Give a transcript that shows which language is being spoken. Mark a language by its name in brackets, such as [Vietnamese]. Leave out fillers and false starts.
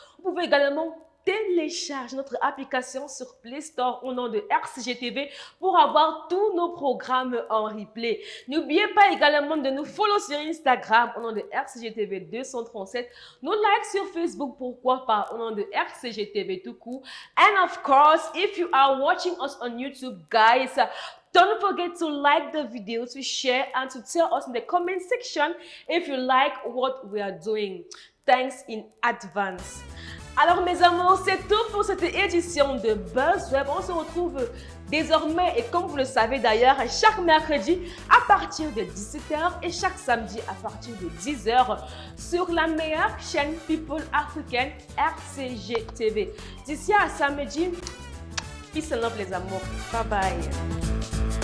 [French] Vous pouvez également télécharger notre application sur Play Store au nom de RCG TV pour avoir tous nos programmes en replay. N'oubliez pas également de nous follow sur Instagram au nom de RCG TV 237, nous like sur Facebook, pourquoi pas, au nom de RCG TV tout court. [English] And of course, if you are watching us on YouTube, guys, don't forget to like the video, to share, and to tell us in the comment section if you like what we are doing. Thanks in advance. [French] Alors mes amours, c'est tout pour cette édition de BuzzWeb. On se retrouve désormais, et comme vous le savez d'ailleurs, chaque mercredi à partir de 17h et chaque samedi à partir de 10h sur la meilleure chaîne People africaine RCG TV. D'ici à samedi, [English] peace and love [French] les amours. Bye bye.